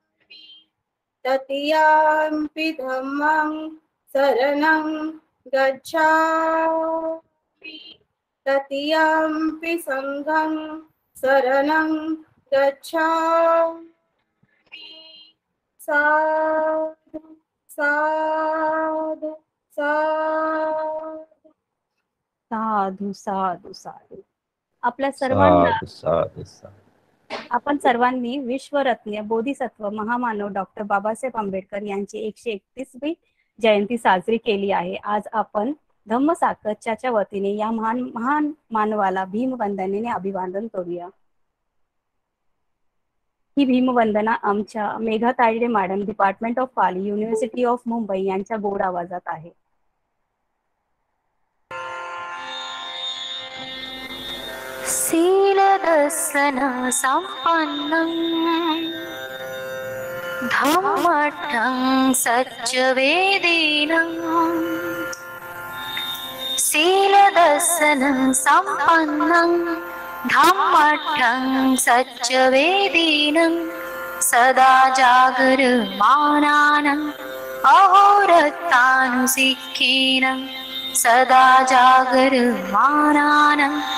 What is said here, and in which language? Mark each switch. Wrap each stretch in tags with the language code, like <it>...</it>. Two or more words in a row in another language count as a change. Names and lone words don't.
<pi>तृतीयंपि धम्मं शरणं गच्छामि तृतीयंपि संघं शरणं गच्छामि साधु साधु साधु साधू साधू साधू.</pi> <mr>आपल्या सर्वांना</mr> <pi>साधु साधु.</pi> <mr>आपण सर्वांनी विश्वरत्न बोधिसत्व महामानव डॉक्टर बाबासाहेब आंबेडकर यांची 131वी जयंती साजरी केली आहे. आज आपण धम्मसाकच्या वतीने या महान मानवाला भीमवंदनेने अभिवादन करूया. ही भीमवंदना आमच्या मेघा तायडे मॅडम, डिपार्टमेंट ऑफ पाली, युनिव्हर्सिटी ऑफ मुंबई यांच्या गोड आवाजात आहे.</mr> <pi>शीलदर्शन संपन्नं धम्मठं सच्चवेदिनं शीलदर्शन संपन्नं धम्मठं सच्चवेदिनं सदा जागरमानानं अहोरत्तानुशिक्षिनं सदा जागरमानानं</pi>